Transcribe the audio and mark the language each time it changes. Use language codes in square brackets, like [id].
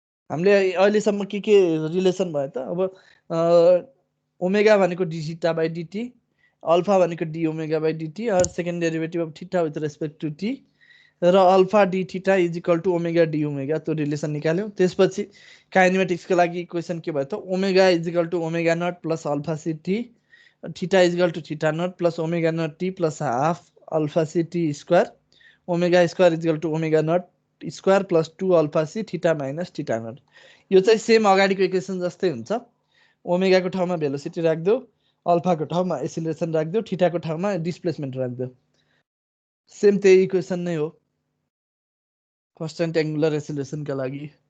[ne] हामीले अहिलेसम्म के रिलेसन भयो त? अब ओमेगा भनेको D theta by dt, alpha भनेको डी ओमेगा बाई डिटी और [en] second derivative of theta with respect to t [ne] र [en] alpha d theta is equal to omega d omega, [ne] त्यो रिलेसन निकाल्यौँ। त्यसपछि काइनेमेटिक्सको लागि इक्वेसन के भयो त? [en] Omega is equal to omega naught plus alpha c t, theta is equal to theta naught plus omega naught t plus half alpha c t square, omega square is equal to omega naught square plus 2 alpha c theta minus theta naught. [ne] यो चाहिँ same अगाडिको equation जस्तै हुन्छ। ओमेगाको ठाउँमा velocity राख्दियो, अल्फाको ठाउँमा एसिलेरेसन राख्दियो, थीटाको ठाउँमा displacement राख्दियो। Same त्यही equation नै हो कन्स्टेन्ट एङ्गुलर एसिलेरेसनका लागि।